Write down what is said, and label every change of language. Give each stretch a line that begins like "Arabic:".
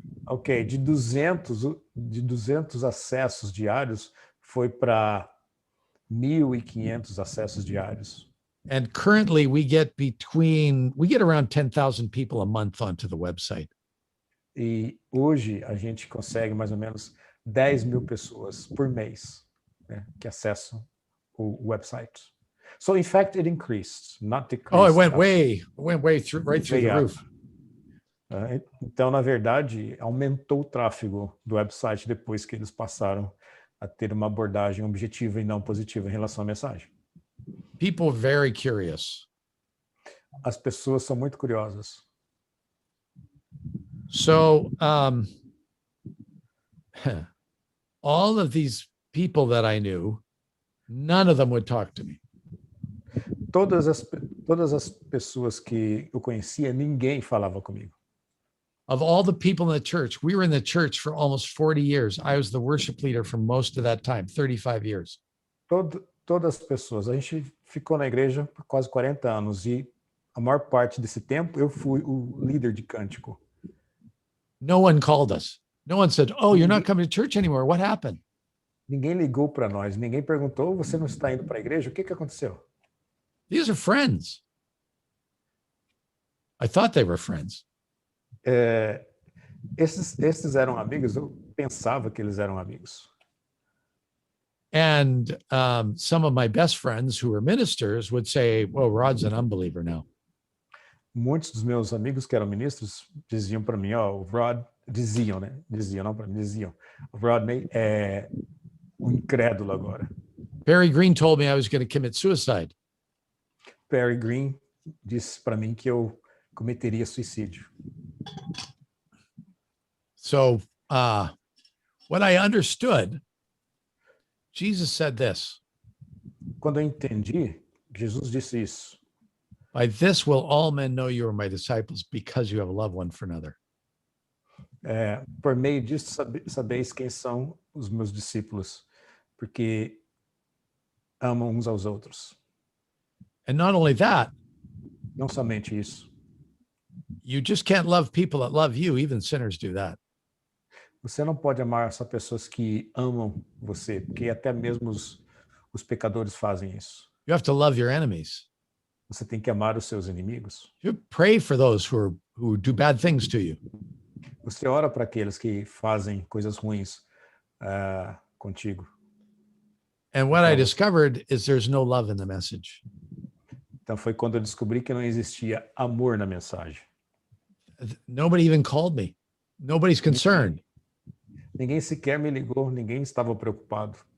Portuguese: Ok, de 200 acessos diários foi para 1.500 acessos diários.
English: And currently we get around 10,000 people a month onto the website.
Portuguese: E hoje a gente consegue mais ou menos 10 mil pessoas por mês, né, que acessam o website.
English: So in fact, it increased, not decreased. Oh, it went way through, right through Way the up. roof.
Portuguese: Então, na verdade, aumentou o tráfego do website depois que eles passaram a ter uma abordagem objetiva e não positiva em relação à mensagem.
English: People very curious.
Portuguese: As pessoas são muito curiosas.
English: So all of these people that I knew, none of them would talk to me.
Portuguese: Todas as pessoas que eu conhecia, ninguém falava comigo.
English: Of all the people in the church, we were in the church for almost 40 years. I was the worship leader for most of that time, 35 years.
Portuguese: Todas as pessoas. A gente ficou na igreja por quase 40 anos e a maior parte desse tempo eu fui o líder de cântico.
English: No one called us. No one said, "Oh, you're not coming to church anymore. What happened?"
Portuguese: Ninguém ligou para nós, ninguém perguntou, você não está indo para a igreja? O que aconteceu?
English: These are friends. I thought they were friends.
Portuguese: Esses eram amigos, eu pensava que eles eram amigos.
English: And some of my best friends who were ministers would say, "Well, Rod's an unbeliever now."
Portuguese: Muitos dos meus amigos que eram ministros diziam para mim, o Rod, diziam, não para mim, diziam, o Rodney é um incrédulo agora.
English: Barry Green told me I was going to commit suicide.
Portuguese: Barry Green disse para mim que eu cometeria suicídio.
English: So when I understood, Jesus said this.
Portuguese: Quando eu entendi, Jesus disse isso.
English: By this will all men know you are my disciples, because you have a love one for another.
Portuguese: Por meio disso, sabeis quem são os meus discípulos, porque amam uns aos outros.
English: And not only that,
Portuguese: não somente isso.
English: You just can't love people that love you. Even sinners do that.
Portuguese: Você não pode amar só pessoas que amam você, porque até mesmo os pecadores fazem isso.
English: You have to love your enemies.
Portuguese: Você tem que amar os seus inimigos.
English: You pray for those who do bad things to you.
Portuguese: Você ora para aqueles que fazem coisas ruins contigo.
English: And what I discovered is there's no love in the message.
Portuguese: Então foi quando eu descobri que não existia amor na mensagem.
English: Nobody even called me. Nobody's concerned.
Portuguese: Ninguém sequer me ligou, ninguém estava preocupado.